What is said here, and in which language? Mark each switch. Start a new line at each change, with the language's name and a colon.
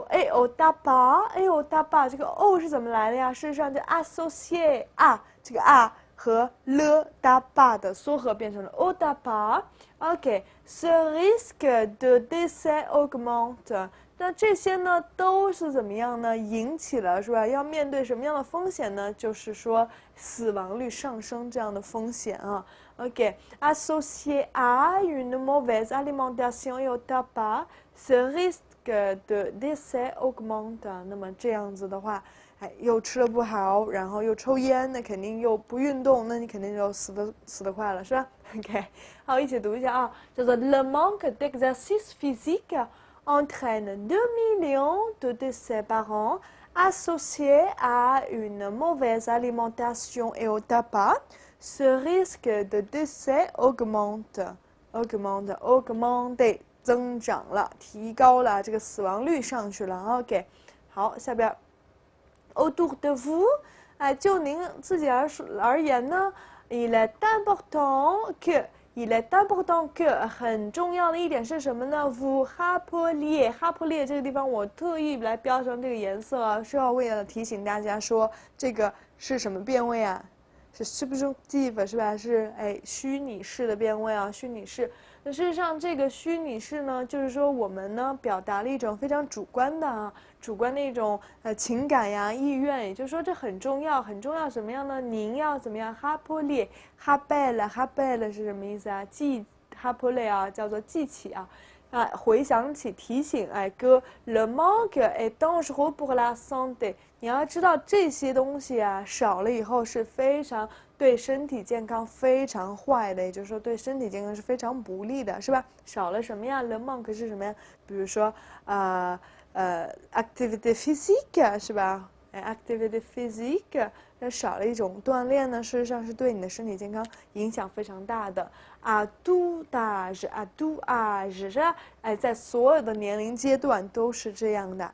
Chinese: au tabac 这个 o 是怎么来的呀？事实上，就 associé à 这个 a 和 le tabac 的缩合变成了 au tabac。OK，
French: ce risque de décès augmente。
Chinese: 那这些呢，都是怎么样呢？引起了是吧？要面对什么样的风险呢？就是说死亡率上升这样的风险啊。
French: OK，associé à une mauvaise alimentation et au tabac，ce risque de décès augmente。
Chinese: 那么这样子的话，又吃了不好，然后又抽烟，那肯定又不运动，那你肯定就死得快了，是吧 ？OK， 好，一起读一下啊，叫做
French: Le manque d'exercice physique entraîne 2 millions de décès par an associé à une mauvaise alimentation et au tabac, ce risque de décès augmente
Chinese: 增长了，提高了，这个死亡率上去了。 OK， 好，下边
French: autour de vous，
Chinese: 哎，就您自己而言呢
French: il est important que
Chinese: 很重要的一点是什么呢
French: vous rappeliez
Chinese: 这个地方我特意来标上这个颜色啊，是要为了提醒大家说这个是什么变位啊？是 subjunctive 是吧？是虚拟式的变位啊，虚拟式。那事实上，这个虚拟式呢，就是说我们呢表达了一种非常主观的一种情感呀、意愿，也就是说这很重要，很重要什么样呢？您要怎么样 ？rappelle 是什么意思啊？ rappelle 啊，叫做记起啊。回想起、提醒，
French: que le manque est dangereux pour la santé。
Chinese: 你要知道这些东西啊，少了以后是非常对身体健康非常坏的，也就是说对身体健康是非常不利的，是吧？少了什么呀 ？le manque 是什么呀？比如说activité physique 是吧？activité physique。那少了一种锻炼呢，事实上是对你的身体健康影响非常大的。
French: à tout âge， 是吧？
Chinese: 在所有的年龄阶段都是这样的。